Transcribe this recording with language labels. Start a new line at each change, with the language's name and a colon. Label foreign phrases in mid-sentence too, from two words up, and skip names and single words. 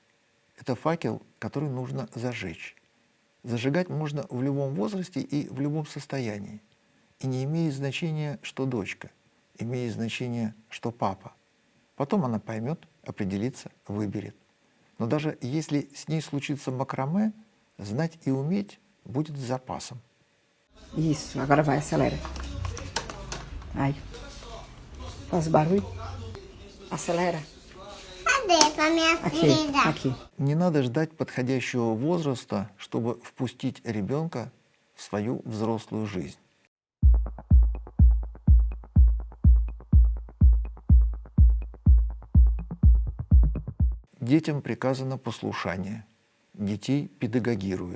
Russian: Это факел, который нужно зажечь. Зажигать можно в любом возрасте и в любом состоянии. И не имеет значения, что дочка, имеет значение, что папа. Потом она поймет, определится, выберет. Но даже если с ней случится макраме, знать и уметь будет с запасом.
Portuguese: Isso, agora vai, acelera. Vai. Faz barulho. Acelera. Cadê pra minha Aqui, filha? aqui.
Russian: Не надо ждать подходящего возраста, чтобы впустить ребенка в свою взрослую жизнь. Детям приказано послушание, детей педагогируют.